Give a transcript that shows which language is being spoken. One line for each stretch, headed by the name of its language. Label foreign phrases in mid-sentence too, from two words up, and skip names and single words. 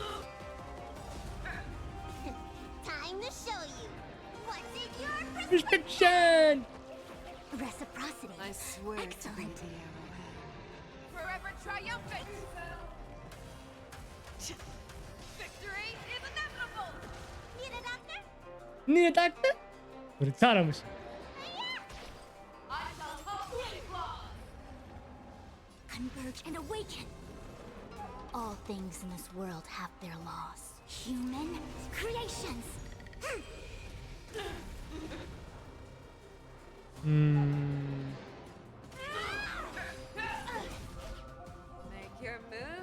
English: Time to show you what's in your Restriction! reciprocity. I swear to be Excellent. the arrowhead. Forever triumphant! Victory is inevitable! Need a doctor?
Greek: Ναι, εντάξει. Κοριτσάρα μου είσαι.
English: I shall totally flawed. Converge and awaken. All things in this world have their laws. Human creations. Make your move,